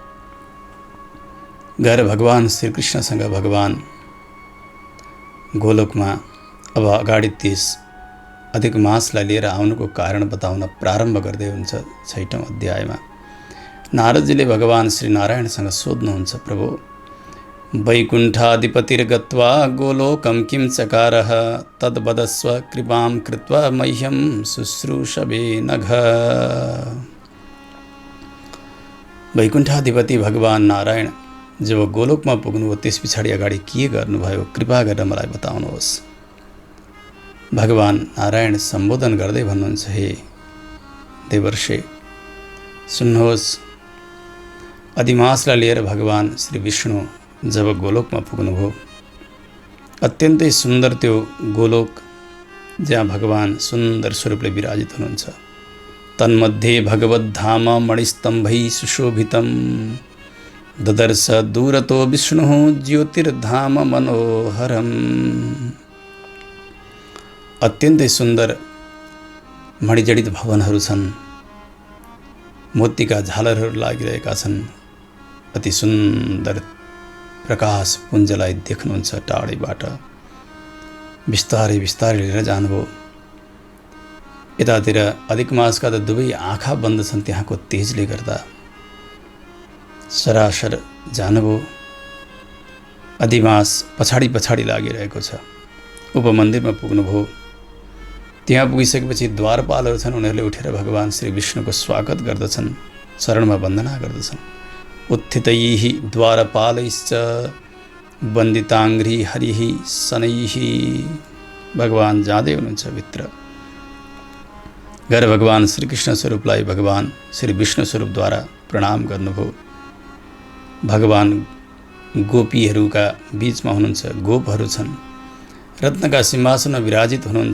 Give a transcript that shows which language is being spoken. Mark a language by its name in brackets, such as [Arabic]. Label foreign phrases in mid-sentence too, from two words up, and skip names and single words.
[Nepali] गएर भगवान श्रीकृष्णसँग भगवान गोलोकमा अब अगाडि त्यस अधिक मासलाई लिएर आउनुको कारण बताउन प्रारम्भ गर्दै हुन्छ। 6औं अध्यायमा नारदजीले भगवान श्री नारायणसँग सोध्नुहुन्छ, प्रभु, [Sanskrit] वैकुण्ठाधिपतिर्गत्वा गोलोकं किं चकारः तद्वदस्व कृपां कृत्वा मह्यं शुश्रूषवे नघ। [Nepali] वैकुण्ठाधिपति भगवान नारायण जब गोलोकमा पुग्नुभयो त्यस पछाडि अगाडि के गर्नुभयो, कृपा गरेर मलाई बताउनुहोस्। भगवान नारायण सम्बोधन गर्दै भन्नुहुन्छ, हे देवर्षे सुन्नुहोस्, अधिमासलाई लिएर भगवान श्री विष्णु जब गोलोकमा पुग्नुभयो, अत्यन्तै सुन्दर त्यो गोलोक जहाँ भगवान सुन्दर स्वरूपले विराजित हुनुहुन्छ। [Sanskrit] तन्मध्ये भगवद्धाम मणिस्तम्भै सुशोभितं ददर्श दूरतो विष्णुः ज्योतिर्धाम मनोहरम्। [Nepali] अत्यन्तै सुन्दर मणिजडित भवनहरू छन्, मोतीका झालरहरू लागिरहेका छन्। अति सुन्दर प्रकाश पुञ्जलाई देख्नुहुन्छ टाढैबाट। बिस्तारै बिस्तारै लिएर जानुभयो। यतातिर अधिक मासका त 2 आँखा बन्द छन् त्यहाँको तेजले गर्दा। सरासर जानुभयो। अधिमास पछाडि पछाडि लागिरहेको छ। उपमन्दिरमा पुग्नुभयो। त्यहाँ पुगिसकेपछि द्वारपालहरू छन्, उनीहरूले उठेर भगवान श्री विष्णुको स्वागत गर्दछन्, शरणमा वन्दना गर्दछन्। [Sanskrit] उत्थितैः द्वारपालैश्च वन्दिताङ्घ्रि हरिः शनैः। [Nepali] भगवान जाँदै हुनुहुन्छ भित्र गएर भगवान श्रीकृष्ण स्वरूपलाई भगवान श्री विष्णु स्वरूपद्वारा प्रणाम गर्नुभयो। भगवान गोपीहरूका बीचमा हुनुहुन्छ, गोपहरू छन्, रत्नका सिंहासनमा विराजित हुनुहुन्छ।